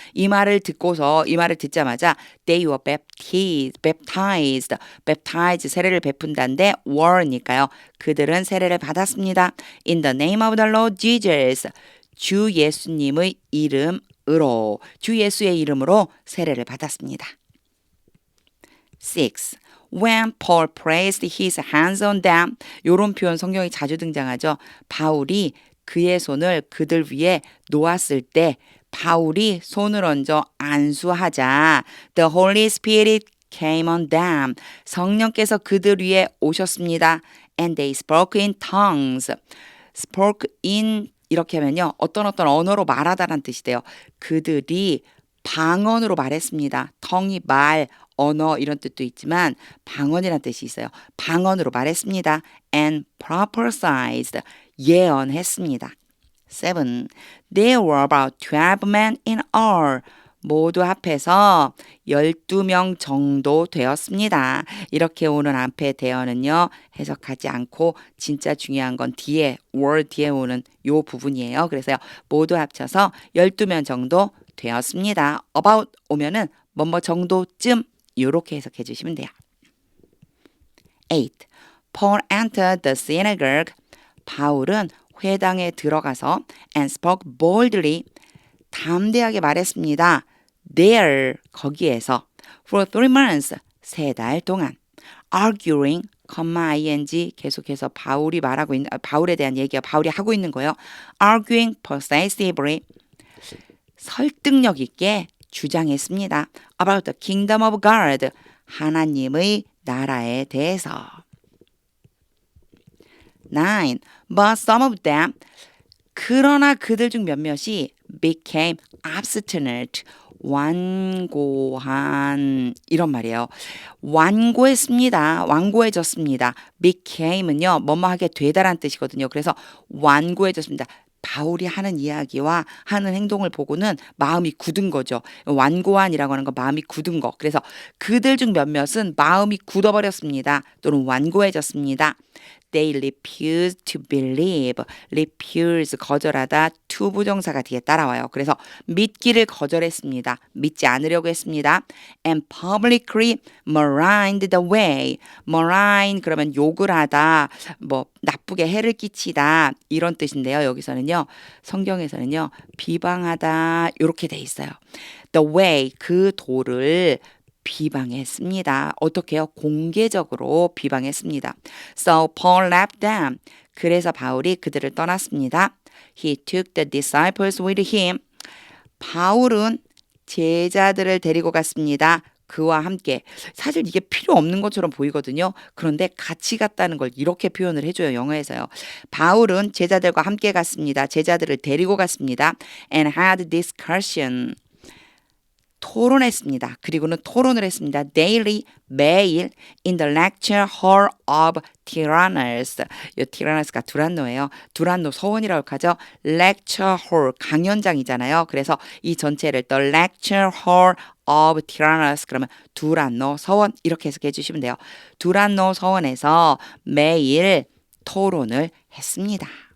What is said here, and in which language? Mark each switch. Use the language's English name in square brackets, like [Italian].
[Korean] 이 말을 듣자마자 [English] they were baptized [Korean] 세례를 베푼다는데 were니까요. 그들은 세례를 받았습니다. [English] In the name of the Lord Jesus, [Korean] 주 예수님의 이름으로, 주 예수의 이름으로 세례를 받았습니다. 6. [English] When Paul placed his hands on them, [Korean] 이런 표현 성경에 자주 등장하죠. 바울이 그의 손을 그들 위에 놓았을 때 바울이 손을 얹어 안수하자 [English] The Holy Spirit came on them. [Korean] 성령께서 그들 위에 오셨습니다. [English] And they spoke in tongues. spoke in [Korean] 이렇게 하면요. 어떤 언어로 말하다라는 뜻이 돼요. 그들이 방언으로 말했습니다. tongue이 말, 언어 이런 뜻도 있지만 방언이라는 뜻이 있어요. 방언으로 말했습니다. [English] and prophesied [Korean] 예언했습니다. [English] 7. There were about 12 men in all. [Korean] 모두 합해서 12명 정도 되었습니다. 이렇게 오는 앞에 대어는요. 해석하지 않고 진짜 중요한 건 뒤에 were 뒤에 오는 요 부분이에요. 그래서요. 모두 합쳐서 12명 정도 되었습니다. about 오면은 뭐뭐 정도쯤 요렇게 해석해 주시면 돼요. [English] 8. Paul entered the synagogue. [Korean] 바울은 회당에 들어가서 [English] and spoke boldly [Korean] 담대하게 말했습니다. There 거기에서 [English] for 3 months [Korean] 3달 동안 arguing, ing 계속해서 바울이 말하고 있는 바울에 대한 얘기가 바울이 하고 있는 거예요. [English] arguing persuasively [Korean] 설득력 있게 주장했습니다. [English] about the kingdom of God [Korean] 하나님의 나라에 대해서. 9. [English] But some of them [Korean] 그러나 그들 중 몇몇이 [English] became obstinate [Korean] 완고한 이런 말이에요. 완고했습니다. 완고해졌습니다. became은요. 뭐뭐 하게 되다란 뜻이거든요. 그래서 완고해졌습니다. 바울이 하는 이야기와 하는 행동을 보고는 마음이 굳은 거죠. 완고한이라고 하는 건 마음이 굳은 거. 그래서 그들 중 몇몇은 마음이 굳어버렸습니다. 또는 완고해졌습니다. [English] They refused to believe. [Korean] refuse 거절하다 to 부정사가 뒤에 따라와요. 그래서 믿기를 거절했습니다. 믿지 않으려고 했습니다. [English] And publicly maligned the way. [Korean] malign 그러면 욕을 하다, 뭐 나쁘게 해를 끼치다 이런 뜻인데요. 여기서는요. 성경에서는요. 비방하다 이렇게 돼 있어요. [English] The way [Korean] 그 도를 비방했습니다. 어떻게 해요? 공개적으로 비방했습니다. [English] So Paul left them. [Korean] 그래서 바울이 그들을 떠났습니다. [English] He took the disciples with him. [Korean] 바울은 제자들을 데리고 갔습니다. 그와 함께. 사실 이게 필요 없는 것처럼 보이거든요. 그런데 같이 갔다는 걸 이렇게 표현을 해줘요. 영어에서요. 바울은 제자들과 함께 갔습니다. 제자들을 데리고 갔습니다. [English] And had discussion. [Korean] 토론했습니다. 그리고는 토론을 했습니다. Daily, 매일 [English] in the lecture hall of Tyrannus. [Korean] 이 Tyrannus가 두란노예요. 두란노 서원이라고 하죠. lecture hall, 강연장이잖아요. 그래서 이 전체를 [English] the lecture hall of Tyrannus [Korean] 그러면 두란노 서원 이렇게 해석해 주시면 돼요. 두란노 서원에서 매일 토론을 했습니다.